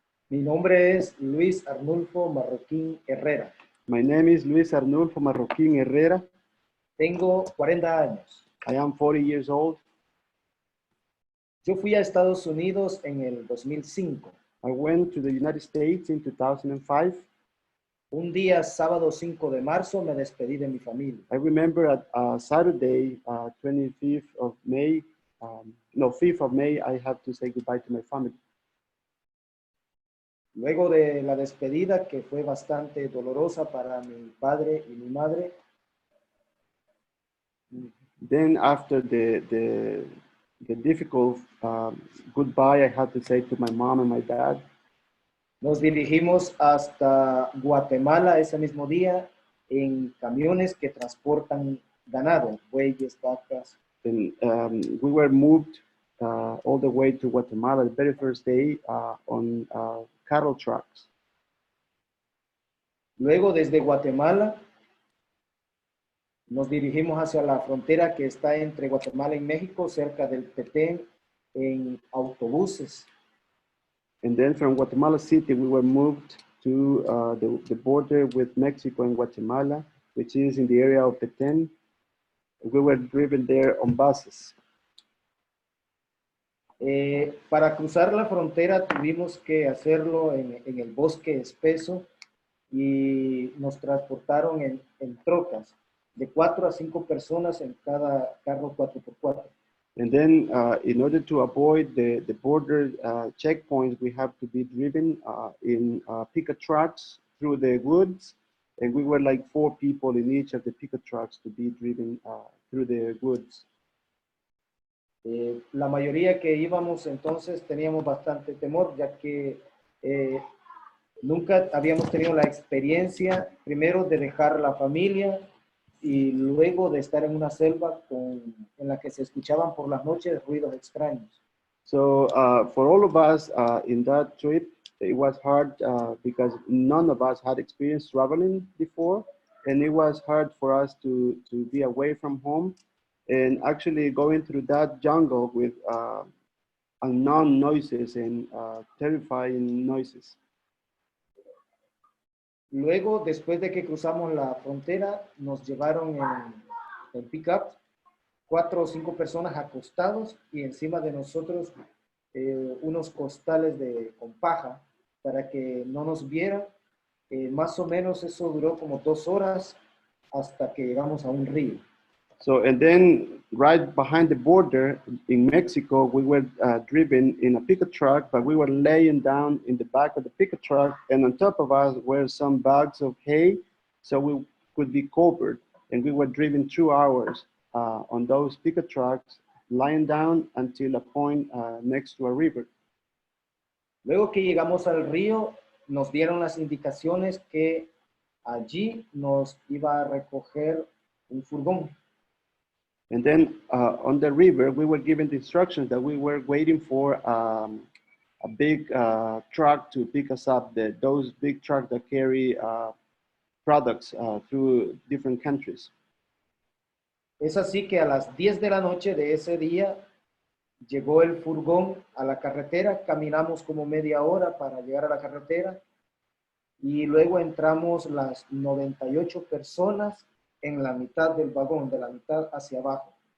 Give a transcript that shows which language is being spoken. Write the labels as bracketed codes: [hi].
[es] Mi nombre es Luis Arnulfo Marroquín Herrera. [en] My name is Luis Arnulfo Marroquín Herrera. [es] Tengo 40 años. [en] I am 40 years old. [es] Yo fui a Estados Unidos en el 2005. [en] I went to the United States in 2005. [es] Un día, sábado 5 de marzo, me despedí de mi familia. [en] I remember at Saturday, 25th of May, 5th of May, I had to say goodbye to my family. [es] Luego de la despedida, que fue bastante dolorosa para mi padre y mi madre, [en] Then after the difficult goodbye I had to say to my mom and my dad, [es] Nos dirigimos hasta Guatemala ese mismo día en camiones que transportan ganado, bueyes, vacas. [en] and we were moved all the way to Guatemala the very first day on cattle trucks. [es] Luego desde Guatemala nos dirigimos hacia la frontera que está entre Guatemala y México, cerca del Petén, en autobuses. [en] And then from Guatemala City, we were moved to the border with Mexico and Guatemala, which is in the area of Petén. We were driven there on buses. [es] Para cruzar la frontera tuvimos que hacerlo en el bosque espeso y nos transportaron en trocas de 4 a 5 personas en cada carro 4x4. [en] And then in order to avoid the border checkpoints, we have to be driven in pickup trucks through the woods. And we were like 4 people in each of the pickup trucks to be driven through the woods. [es] La mayoría que íbamos entonces teníamos bastante temor, ya que nunca habíamos tenido la experiencia, primero de dejar la familia y luego de estar en una selva en la que se escuchaban por las noches ruidos extraños. [en] So for all of us in that trip, it was hard because none of us had experience traveling before, and it was hard for us to be away from home and actually going through that jungle with unknown noises and terrifying noises. [es] Luego, después de que cruzamos la frontera, nos llevaron en pick-up 4 o 5 personas acostados y encima de nosotros unos costales con paja para que no nos vieran. Más o menos eso duró como 2 horas hasta que llegamos a un río. [en] So, and then right behind the border in Mexico, we were driven in a pickup truck, but we were laying down in the back of the pickup truck, and on top of us were some bags of hay, so we could be covered. And we were driven 2 hours on those pickup trucks, lying down until a point next to a river. [es] Luego que llegamos al río, nos dieron las indicaciones que allí nos iba a recoger un furgón. [en] And then on the river, we were given the instructions that we were waiting for a big truck to pick us up, those big trucks that carry products through different countries. [es] Es así que a las 10 de la noche de ese día llegó el furgón a la carretera, caminamos como media hora para llegar a la carretera y luego entramos las 98 personas en la mitad del vagón, de la mitad hacia abajo.